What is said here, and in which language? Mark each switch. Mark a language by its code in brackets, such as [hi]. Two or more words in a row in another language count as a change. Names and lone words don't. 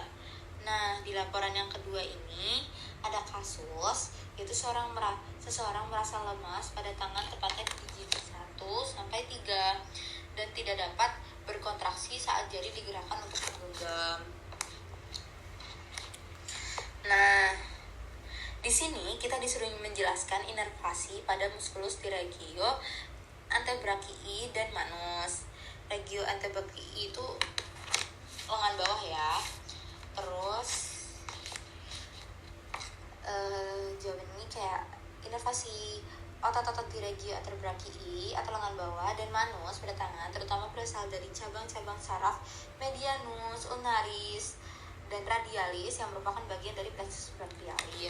[id] Nah, di laporan yang kedua ini ada kasus yaitu seseorang merasa lemas pada tangan, tepatnya di jari 1 sampai 3 dan tidak dapat berkontraksi saat jari digerakkan untuk menggenggam. Nah, di sini kita disuruh menjelaskan inervasi pada musculus di [la] regio antebrakii [id] dan manus. [la] Regio antebrakii [id] itu lengan bawah ya. Terus jawaban ini kayak inervasi otot-otot di [la] regio antebrakii [id] atau lengan bawah dan manus pada tangan, terutama berasal dari cabang-cabang saraf medianus, ulnaris, dan radialis yang merupakan bagian dari [la] plexus brachialis.